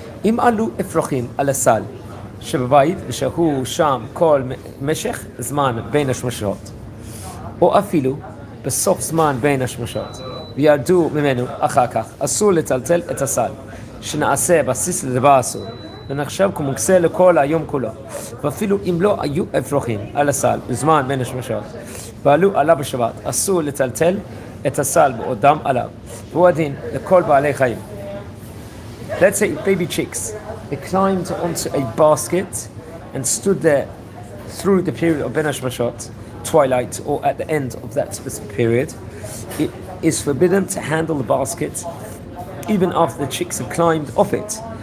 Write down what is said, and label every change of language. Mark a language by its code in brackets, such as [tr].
[he] Im alu efrochim al asal, shebayit v'shahu sham kol meshech zman bein hashmashot, o afilu besof zman bein hashmashot, v'yardu mimenu achar kach, asur letaltel et asal, שנעשה בסיס לדבר אסור, ונחשב כמוקצה לכל היום כולו. ואפילו אם לא היו אפרוחים על הסל בזמן בין השמשות, ועלו עליו בשבת, אסור לטלטל את הסל בעודם עליו. והוא הדין לכל בעלי חיים. [en] Let's say baby chicks, they climbed onto a basket and stood there through the period of Ben Hashmashot, twilight, or at the end of that specific period. It is forbidden to handle the basket even after the chicks have climbed off it.